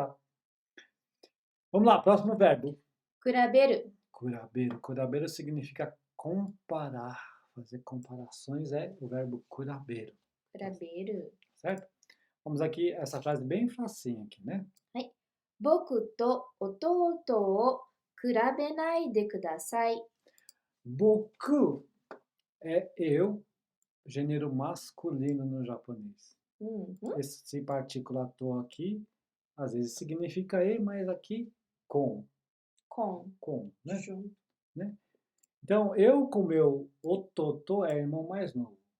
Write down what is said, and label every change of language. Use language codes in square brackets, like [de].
[pt] matar. Vamos lá, próximo verbo. [ja] 比べる. [pt] Kuraberu. Kuraberu significa comparar. Fazer comparações é o verbo kuraberu. [ja] 比べる. [pt] Certo? Vamos aqui, essa frase bem facinha aqui, né? [ja] はい。僕と弟を比べないでください。 [pt] Boku é eu, gênero masculino no japonês. Uhum. Esse partícula to aqui, às vezes significa e, mas aqui com, Com. né? Junto. Né? Então, eu com meu ototo é irmão mais novo.